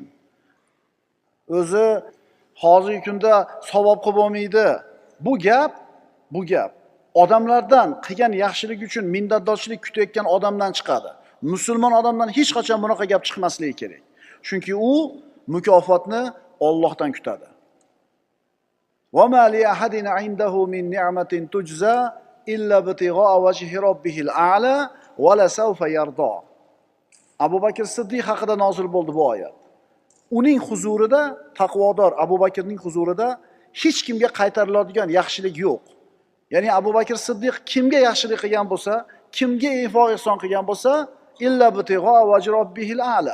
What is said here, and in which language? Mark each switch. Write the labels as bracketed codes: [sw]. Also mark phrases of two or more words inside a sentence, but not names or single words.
[uz] O'zi hozirgi kunda savob qilib bo'lmaydi. Bu gap odamlardan qilgan yaxshilik uchun minnatdorchilik kutayotgan odamdan chiqadi. Musulmon odamdan hech qachon bunaqa gap chiqmasligi kerak. Chunki u mukofotni Allohdan kutadi. [ar] وما لأحد عنده من نعمة تجزى إلا ابتغاء وجه ربه الأعلى ولسوف يرضى. [uz] Abu Bakr Siddiq haqida nozil bo'ldi bu oyat. Uning huzurida, taqvodor Abu Bakrning huzurida hech kimga qaytariladigan yaxshilik yo'q. Ya'ni Abu Bakr Siddiq kimga yaxshilik qilgan bo'lsa, kimga info ihson qilgan bo'lsa, [ar] إلا ابتغاء وجه ربه الأعلى.